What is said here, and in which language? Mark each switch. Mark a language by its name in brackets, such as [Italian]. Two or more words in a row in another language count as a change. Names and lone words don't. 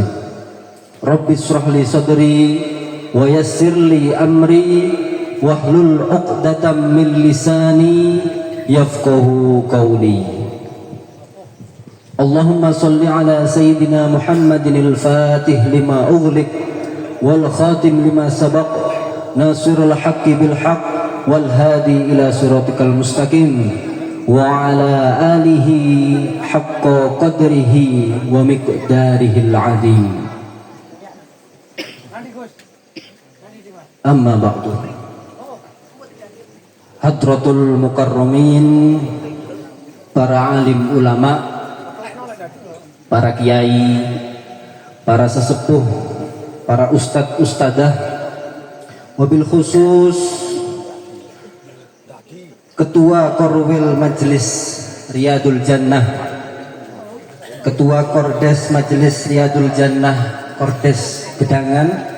[Arabic] رب اشرح لي صدري ويسر لي أمري واحلل عقدة من لساني يفقهوا قولي. اللهم صل على سيدنا محمد الفاتح لما أغلق والخاتم لما سبق ناصر الحق بالحق والهادي إلى صراطك المستقيم وعلى آله حق قدره ومقداره العظيم. أما بعد. حضرة المكرمين, [Indonesian] para alim ulama, para kiai, para sesepuh, para ustadz ustadzah, [Arabic] وبالخصوص [Indonesian] ketua korwil majelis Riyadul Jannah, ketua kordes majelis Riyadul Jannah Kordes Gedangan,